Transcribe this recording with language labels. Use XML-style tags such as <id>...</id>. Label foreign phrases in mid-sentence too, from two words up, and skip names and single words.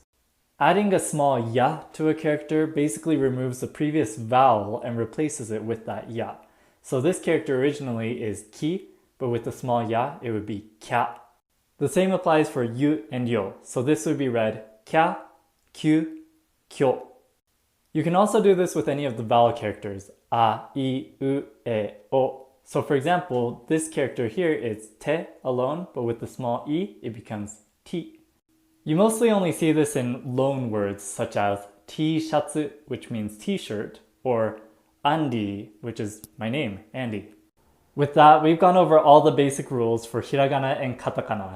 <en>Adding a small ya to a character basically removes the previous vowel and replaces it with that ya. So this character originally is ki, but with the small ya, it would be kya. The same applies for yu and yo, so this would be read</en> <ja>kya, kyu, kyo.</ja> <en>You can also do this with any of the vowel characters,</en> <ja>a, I, u, e, o.</ja> <en>So for example, this character here is te alone, but with the small I, it becomes ti. You mostly only see this in loan words such as T-shatsu, which means t-shirt, or Andy, which is my name, Andy. With that, we've gone over all the basic rules for hiragana and katakana.</en>